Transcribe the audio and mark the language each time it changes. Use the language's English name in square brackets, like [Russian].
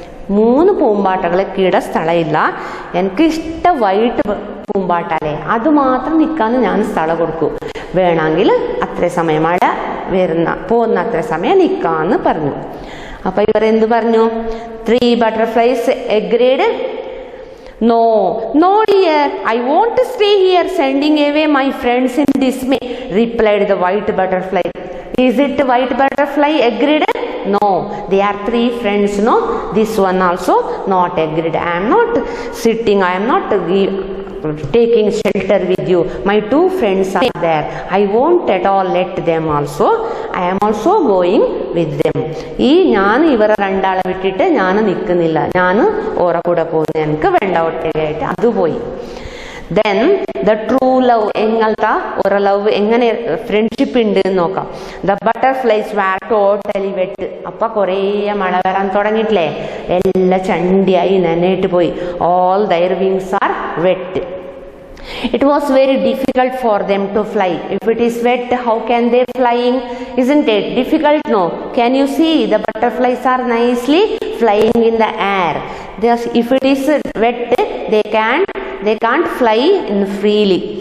[Malayalam] 3 പൂമ്പാട്ടകൾക്ക് ഇട സ്ഥലമില്ല, എനിക്ക് ഇഷ്ടം വൈറ്റ് പൂമ്പാട്ടല്ലേ, അത് മാത്രം നിൽക്കാന്ന് ഞാൻ സ്ഥലം കൊടുക്കൂ, വേണമെങ്കിൽ അത്ര സമയം മഴ പോകുന്ന അത്ര സമയം നിൽക്കാന്ന് പറഞ്ഞു. അപ്പൊ ഇവർ എന്ത് പറഞ്ഞു? [English] 3 butterflies agreed. No dear, I won't stay here, sending away my friends in dismay, replied the white butterfly. Is it white butterfly agreed? No, they are 3 friends. No, this one also not agreed. I am not sitting, I am not taking shelter with you. My 2 friends are there. I won't at all let them also. I am also going with them. [Malayalam] ഈ ഞാൻ ഇവരെ 2 ആളെ വിട്ടിട്ട് ഞാൻ നിൽക്കുന്നില്ല, ഞാൻ ഓറെ കൂടെ പോകുന്നു, എനിക്ക് വേണ്ട ഒറ്റയായിട്ട് അത് പോയി. [English] Then the true love engalta or love engane friendship ഉണ്ട് നോക്കാം. The butterflies were totally wet. [Malayalam] അപ്പ കുറേ മഴ വരാൻ തുടങ്ങിയിട്ടില്ലേ, എല്ലാം ചണ്ടിയായി നനയിട്ട് പോയി. [English] All their wings are wet. It was very difficult for them to fly. If it is wet, how can they flying? Isn't it difficult? No. Can you see the butterflies are nicely flying in the air? If it is wet, they can't fly freely.